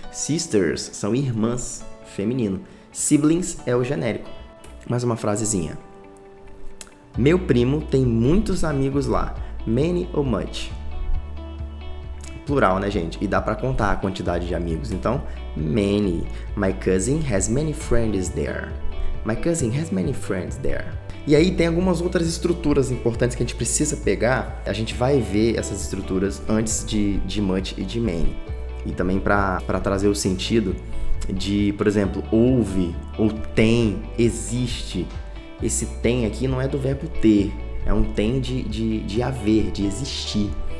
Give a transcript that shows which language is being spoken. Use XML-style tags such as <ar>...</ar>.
<pt>Sisters são irmãs, feminino. Siblings é o genérico. Mais uma frasezinha. Meu primo tem muitos amigos lá. Many ou much? Plural, né, gente? E dá pra contar a quantidade de amigos. Então, many.</pt> <en>My cousin has many friends there. My cousin has many friends there.</en> <pt>E aí tem algumas outras estruturas importantes que a gente precisa pegar. A gente vai ver essas estruturas antes de much e de many. E também para trazer o sentido de, por exemplo, houve ou tem, existe. Esse tem aqui não é do verbo ter. É um tem de haver, de existir.</pt>